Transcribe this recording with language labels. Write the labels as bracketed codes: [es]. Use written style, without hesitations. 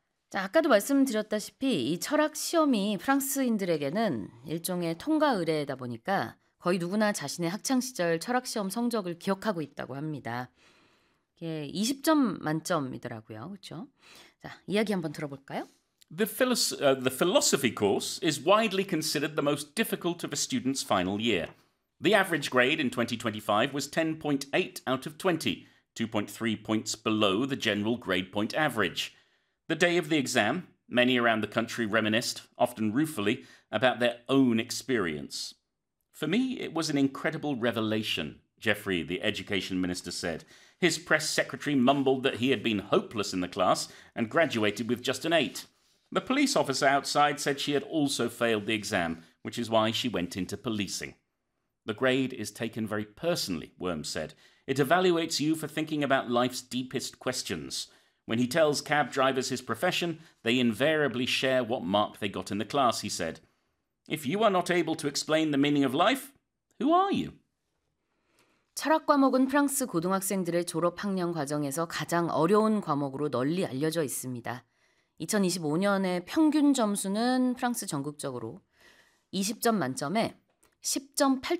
[ko] 자, 아까도 말씀드렸다시피 이 철학 시험이 프랑스인들에게는 일종의 통과 의례이다 보니까 거의 누구나 자신의 학창 시절 철학 시험 성적을 기억하고 있다고 합니다. 이게 20점 만점이더라고요. 그렇죠? 자, 이야기 한번 들어볼까요? [en] The philosophy course is widely considered the most difficult of a student's final year. The average grade in 2025 was 10.8 out of 20, 2.3 points below the general grade point average. The day of the exam, many around the country reminisced, often ruefully, about their own experience. For me, it was an incredible revelation, Jeffrey, the education minister, said. His press secretary mumbled that he had been hopeless in the class and graduated with just an 8. The police officer outside said she had also failed the exam, which is why she went into policing. The grade is taken very personally, Worms said. It evaluates you for thinking about life's deepest questions. When he tells cab drivers his profession, they invariably share what mark they got in the class, he said. If you are not able to explain the meaning of life, who are you? [ko] 철학 과목은 프랑스 고등학생들의 졸업학년 과정에서 가장 어려운 과목으로 널리 알려져 있습니다. 2025년의 평균 점수는 프랑스 전국적으로 20점 만점에 10.8점